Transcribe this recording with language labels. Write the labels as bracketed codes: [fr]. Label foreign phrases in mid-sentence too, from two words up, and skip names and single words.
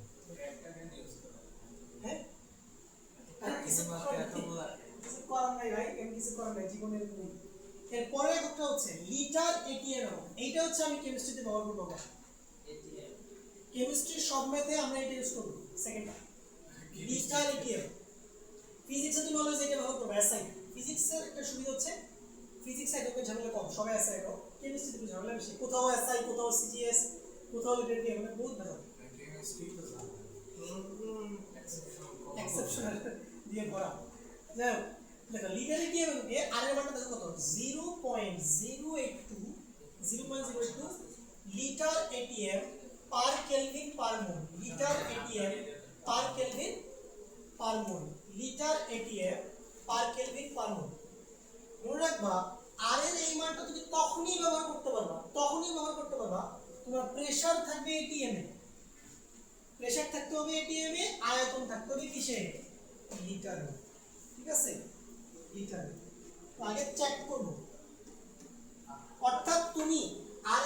[bn] হ্যাঁ কিছু করার নাই ভাই কিছু করার নাই জীবনের এরপরে একটা হচ্ছে [en] liter ATM [bn] এইটা হচ্ছে আমি কেমিস্ট্রিতে ব্যবহার করবো কেমিস্ট্রি সব ম্যাথে আমরা এটা ইউজ করব সেকেন্ডটা [en] liter ATM [bn] ফিজিক্সে তুমি অলওয়েজ এটা ব্যবহার করবে এসআই ফিজিক্সের একটা সুবিধা হচ্ছে ফিজিক্স এককের ঝামেলা কম সবাই এসআই একক কেমিস্ট্রিতে একটু ঝামেলা বেশি কোথাও এসআই কোথাও সিজিএস কোথাও [en] liter ATM [bn] মানে বহুত ভেজাল এক্সেপশনাল দিয়ে ভরা যাই হোক দেখো [en] liter ATM [bn] এ আর এর মানটা দেখো কত 0.082 [en] liter ATM per Kelvin per mole liter ATM per Kelvin per mole liter ATM per Kelvin per mole [bn] মনে রাখবা আর এর এই মানটা তুমি তখনই ব্যবহার করতে পারবা তোমার প্রেসার থাকবে এটিএম এ প্রেসার থাকতে হবে এটিএম এ আয়তন থাকতে হবে কিসে লিটারে ঠিক আছে লিটারে তো আগে চেক করব অর্থাৎ তুমি আর